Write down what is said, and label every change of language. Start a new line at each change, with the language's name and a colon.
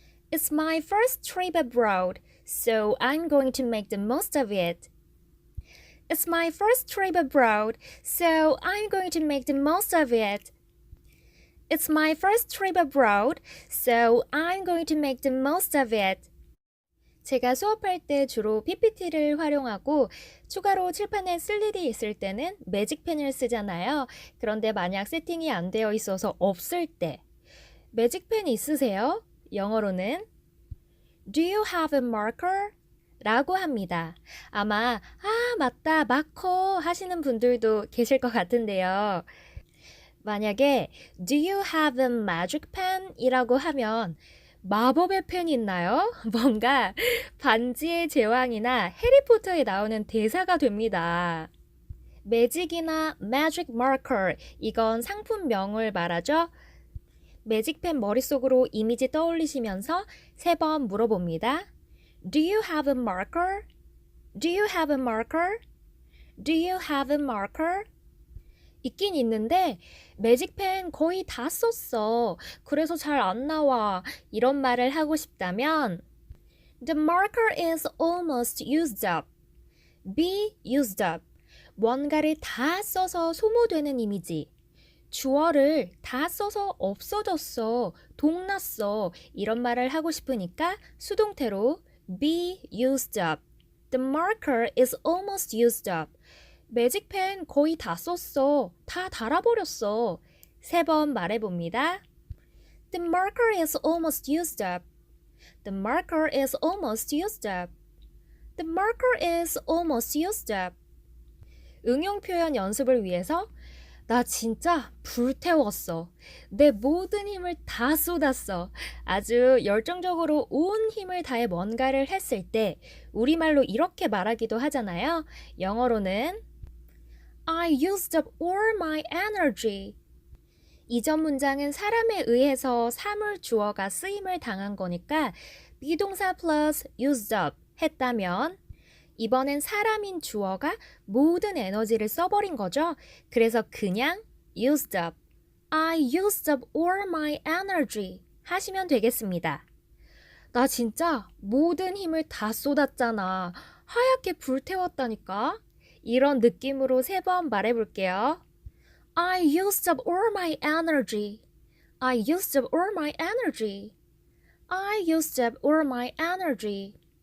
English: It's my first trip abroad, so I'm going to make the most of it. It's my first trip abroad, so I'm going to make the most of it. It's my first trip abroad, so I'm going to make the most of it.
Korean: 제가 수업할 때 주로 PPT를 활용하고 추가로 칠판에 쓸 일이 있을 때는 매직펜을 쓰잖아요. 그런데 만약 세팅이 안 되어 있어서 없을 때 매직펜 있으세요? 영어로는
English: Do you have a marker?
Korean: 라고 합니다. 아마 맞다 마커 하시는 분들도 계실 것 같은데요.
English: 만약에 Do you have a magic pen?
Korean: 이라고 하면 마법의 펜이 있나요? 뭔가 반지의 제왕이나 해리포터에 나오는 대사가 됩니다. 매직이나 magic marker 이건 상품명을 말하죠. 매직펜 머릿속으로 이미지 떠올리시면서 3번 물어봅니다.
English: Do you have a marker? Do you have a marker? Do you have a marker?
Korean: 있긴 있는데 매직펜 거의 다 썼어. 그래서 잘 안 나와. 이런 말을 하고 싶다면
English: The marker is almost used up. Be used up.
Korean: 뭔가를 다 써서 소모되는 이미지. 주어를 다 써서 없어졌어. 동났어. 이런 말을 하고 싶으니까 수동태로
English: be used up. The marker is almost used up.
Korean: 매직펜 거의 다 썼어. 다 닳아버렸어. 3번 말해봅니다. The marker is almost used up. The marker is almost used up. The marker is almost used up. 응용 표현 연습을 위해서 나 진짜 불태웠어. 내 모든 힘을 다 쏟았어. 아주 열정적으로 온 힘을 다해 뭔가를 했을 때 우리말로 이렇게 말하기도 하잖아요. 영어로는
English: I used up all my energy.
Korean: 이전 문장은 사람에 의해서 사물 주어가 쓰임을 당한 거니까 비동사 플러스 used up 했다면 이번엔 사람인 주어가 모든 에너지를 써버린 거죠. 그래서 그냥 used up.
English: I used up all my energy
Korean: 하시면 되겠습니다. 나 진짜 모든 힘을 다 쏟았잖아. 하얗게 불태웠다니까. 이런 느낌으로 3번 말해볼게요.
English: I used up all my energy. I used up all my energy. I used up all my energy.